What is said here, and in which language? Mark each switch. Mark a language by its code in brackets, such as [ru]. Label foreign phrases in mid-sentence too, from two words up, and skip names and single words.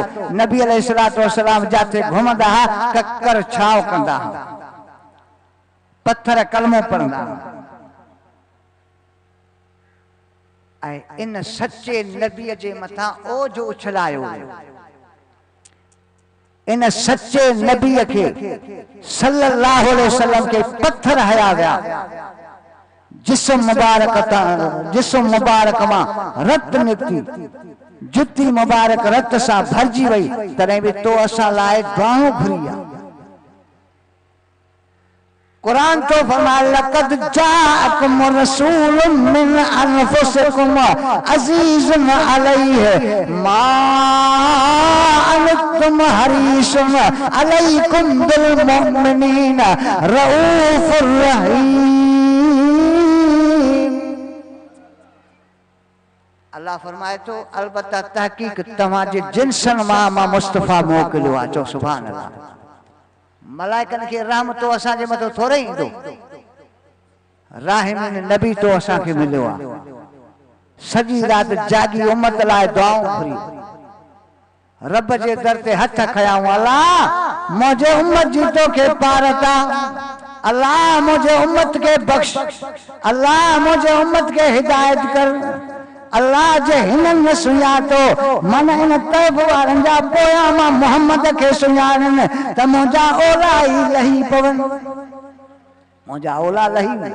[ar] نبي عليه الصلاة والسلام [skr] जाते घुमंदा हा, ककर छांव कंदा हा, पत्थर कलमो पढ़ंदा हा। [sd] ऐं इन सच्चे नबीअ जे मथां ओझ उछलायो। इन सच्चे नबीअ खे [ar] صلى الله عليه وسلم [sd] के पत्थर हया विया। जिस्म मुबारक मां रत निकती, जुती मुबारक रत सां भरजी वई, तॾहिं बि तो असां लाइ दुआऊं घुरी आहे। कुरान तो फरमाए [ar] لقد جاءكم رسول من أنفسكم عزيز عليه ما عنتم حريص عليكم بالمؤمنين رءوف رحيم. [sd] अल्लाह फरमाए तो अलबत्ता तहकीक तव्हांजे जिन्सन मां मुस्तफ़ा मोकिलियो आहे। [ar] चो سبحان الله. [sd] मलाइकन के रहमत तो असांजे मथो थोरे ईंदो, राहिमीन नबी तो असांखे मिलियो आहे। सॼी राति जागी उम्मत लाइ दुआऊं घुरी, रब जे दर ते हथ खयाऊं, अल्लाह मुंहिंजे उम्मत जी तोखे पारता, अल्लाह मुंहिंजे उम्मत के बख्श, अल्लाह मुंहिंजे उम्मत के हिदायत कर, अल्लाह जे हिनन न सुञातो मन इन तैब वारनि जा पोयां मां मोहम्मद खे सुञाणनि त मुंहिंजा ओला ई लही पवनि, मुंहिंजा ओला लही वञा।